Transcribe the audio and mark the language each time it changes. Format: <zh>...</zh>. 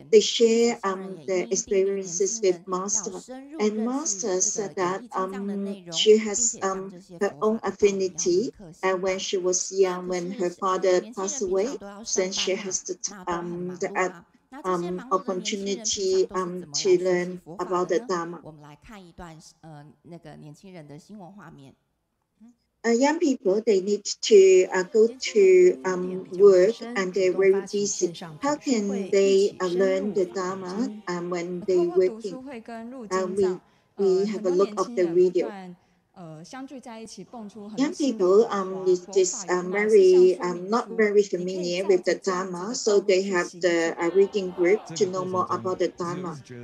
<en>They share their experiences with Master, and Master said that she has her own affinity, and when she was young, when her father passed away, then she has the opportunity to learn about the Dharma.</en> <zh>我们来看一段那个年轻人的新闻画面。</zh> <en>Young people, they need to go to work and they're very busy. How can they learn the Dharma when they're working? We have a look of the video. Young people is just very not very familiar with the Dharma, so they have the reading group to know more about the Dharma.</en>